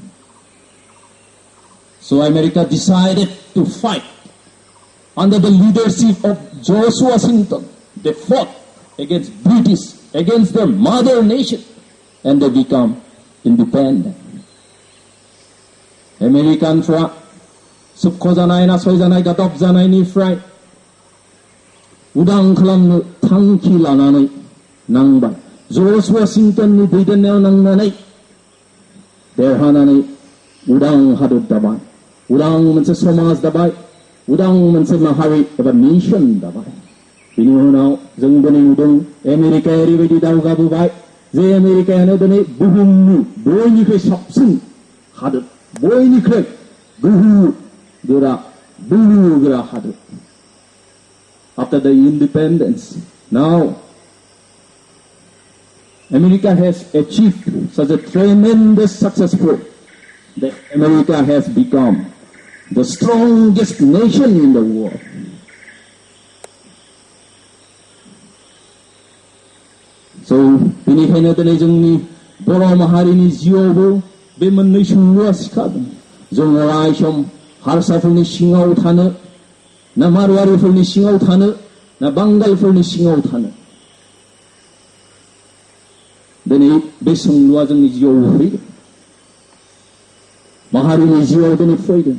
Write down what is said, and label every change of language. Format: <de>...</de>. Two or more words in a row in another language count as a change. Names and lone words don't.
<en>So America decided to fight under the leadership of George Washington. They fought against British, against their mother nation, and they become independent.</en> <brx>Americanफ्रा सुख जानाय नासय जानाय गादब जानायनिफ्राय उदां खालामनो थांखि लानानै नांबाय। जर्ज वाशिंटननि दैदेननायाव नांनानै देरहानानै उदां हादर दाबाय, उदां मोनसे समाज दाबाय, उदां मोनसे माहारि एबा नेशन दाबाय। बिनि उनाव जों दिनै नुदों आमेरिकाया ओरैबायदि दावगाबोबाय जे आमेरिकायानो दिनै बुहुमनि बयनिख्रुइ साबसिन हादर, बयनिख्रुइ बोलो गोरा हादर।</brx> <en>After the independence, now America has achieved such a tremendous successful that America has become the strongest nation in the world. So,</en> <brx>बेनिखायनो दिनै जोंनि बर' माहारिनि जिउआवबो बे मोननै सोंलुआ सिखारदों। जों अराय सम हारसाफोरनि सिङाव थानो, ना मारवारिफोरनि सिङाव थानो, ना बांगालफोरनि सिङाव थानो। दिनै बे सोंलुआ जोंनि जिउआव फैदों, माहारिनि जिउआव दिनै फैदों।</brx>